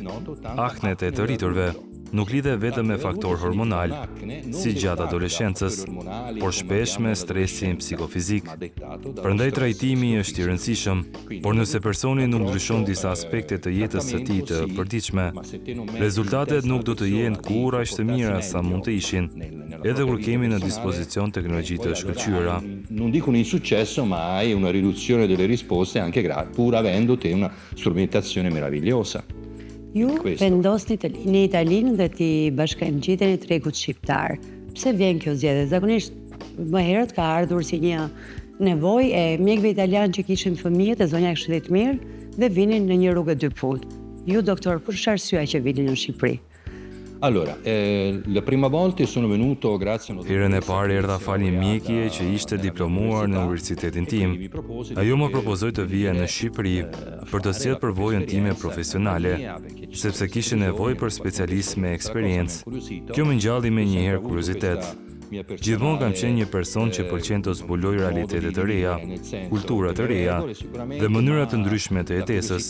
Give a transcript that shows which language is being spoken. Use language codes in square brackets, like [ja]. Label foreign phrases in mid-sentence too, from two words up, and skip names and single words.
[sq] Aknet e të rriturve nuk lidhe vetëm me faktor hormonal, si gjatë adoleshencës, por shpesh me stresin psikofizik. Prandaj trajtimi është i rëndësishëm, por nëse personi nuk ndryshon disa aspekte të jetës së tij të përditshme, rezultatet nuk do të jenë kur aq të mira sa mund të ishin, edhe kur kemi në dispozicion teknologji të shkëlqyera. [it] Non dico un insuccesso, ma è una riduzione delle risposte anche pur avendo te una strumentazione meravigliosa. [sq] Ju vendosni të lini Italinë dhe t'i bashkangjiteni tregut shqiptar. Pse vjen kjo zgjedhje? Zakonisht më herët ka ardhur si një nevojë e mjekëve italianë që kishin fëmijët e zonja Këshillit Mirë dhe vinin në një rrugë dy punë. Ju, doktor, për çfarë arsye që vinin në Shqipëri? [it] Allora, la prima volta sono venuto grazie a [sq] Herën e parë erdha fal një mjekje që ishte diplomuar në universitetin tim. Ajo më propozoi të vija në Shqipëri për të sjellë përvojën time profesionale, sepse kishte nevojë për specialistë me eksperiencë. Kjo më ngjalli me njëherë kuriozitet. Gjithmonë kam qenë një person që pëlqen të zbuloj realitetet të reja, kultura të reja dhe mënyra të ndryshme të jetesës.